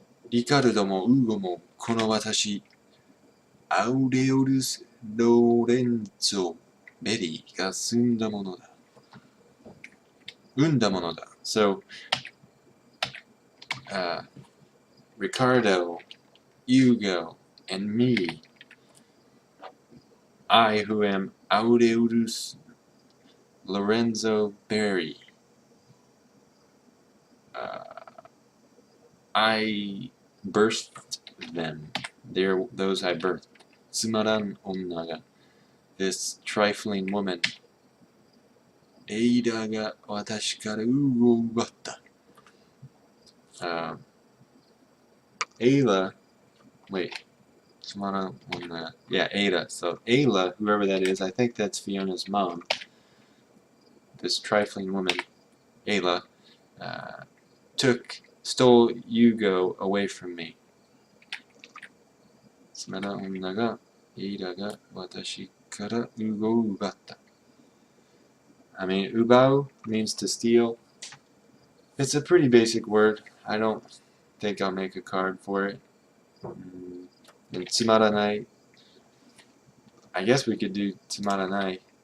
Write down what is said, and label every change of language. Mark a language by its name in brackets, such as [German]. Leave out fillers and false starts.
[Japanese] リカルドもウーゴもこの私、アウレオルス・ロレンツォ・ベリーが生んだものだ。生んだものだ。 [English] So, Ricardo, Hugo, and me, I who am Aureolus Lorenzo Berry, I birthed them. They're those I birthed. [Japanese] つまらん女が [English] this trifling woman. [Japanese] エイラが私からウーを奪った。 [English] Ayla, wait, つまらん女. Yeah, Ayla. So Ayla, whoever that is, I think that's Fiona's mom. This trifling woman, Ayla, stole Hugo away from me. [Japanese] つまらん女がエイラが私からウーゴを奪った. [English] I mean, ubao means to steal. It's a pretty basic word. I don't think I'll make a card for it. And tsumaranai, I guess we could do tsumaranai.